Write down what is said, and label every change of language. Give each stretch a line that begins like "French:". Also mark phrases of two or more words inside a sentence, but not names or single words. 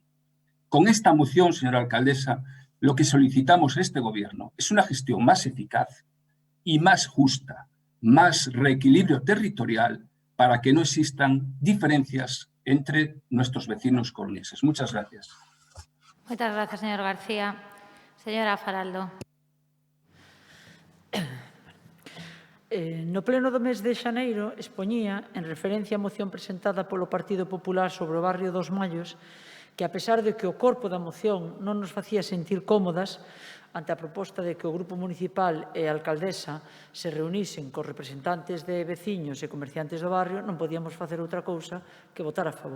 Spanish: Con esta moción, señora alcaldesa, lo que solicitamos a este Gobierno es una gestión más eficaz y más justa, más reequilibrio territorial para que no existan diferencias entre nuestros vecinos coruñeses. Muchas gracias. Muchas gracias, señor García. Señora Faraldo.
Galician: No pleno do mes de xaneiro expoñía, en referencia á moción presentada polo Partido Popular sobre o barrio dos Mallos, que a pesar de que o corpo da moción non nos facía sentir cómodas ante a proposta de que o Grupo Municipal e a alcaldesa se reunisen cos representantes de veciños e comerciantes do barrio, non podíamos facer outra cousa que votar a favor.